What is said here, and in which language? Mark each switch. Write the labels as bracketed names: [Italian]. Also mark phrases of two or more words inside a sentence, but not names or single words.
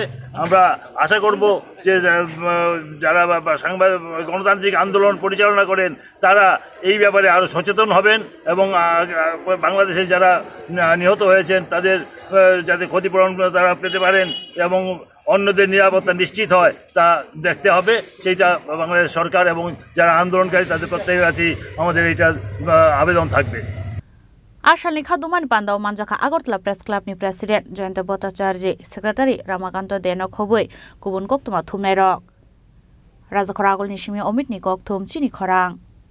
[Bangla] আমরা আশা করব যে যারা গণতান্ত্রিক আন্দোলন পরিচালনা করেন তারা এই ব্যাপারে আরও সচেতন হবেন, এবং বাংলাদেশে যারা নিহত হয়েছেন তাদের যাতে ক্ষতিপূরণ তারা পেতে পারেন এবং অন্যদের নিরাপত্তা নিশ্চিত হয় তা দেখতে হবে। সেইটা বাংলাদেশ সরকার এবং যারা আন্দোলনকারী তাদের প্রত্যেকের কাছেই আমাদের এইটা আবেদন থাকবে। [Kok Borok] आसामनि खादुमान बान्दाव मानजाखा आगरतला प्रेस क्लाबनि प्रेसिडेन्ट जयन्त भट्टाचार्य, सेक्रेटारि रामाकान्त देनो खबै गुबुन गक्तुमा थुमनाय रक राजाखरा आगलनि सिमी अमितनि गक्तुम चिनि खरां।